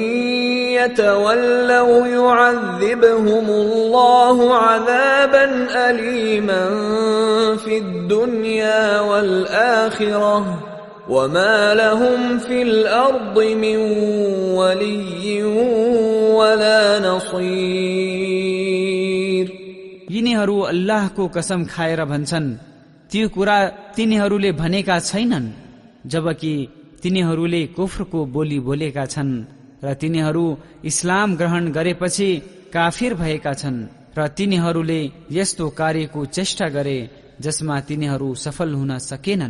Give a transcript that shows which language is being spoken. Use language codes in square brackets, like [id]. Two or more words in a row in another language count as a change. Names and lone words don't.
[ar] يتولوا يعذبهم الله عذابا أليما في الدنيا والآخرة وما لهم في الأرض من ولي ولا نصير। [ne] यिनीहरू अल्लाहको कसम खाएर भन्छन् त्यो कुरा तिनीहरूले भनेका छैनन्, जबकि तिनीहरूले कुफ्रको बोली बोलेका छन् र तिनीहरू इस्लाम ग्रहण गरेपछि काफिर भएका छन् र तिनीहरूले यस्तो कार्यको चेष्टा गरे जसमा तिनीहरू सफल हुन सकेनन्।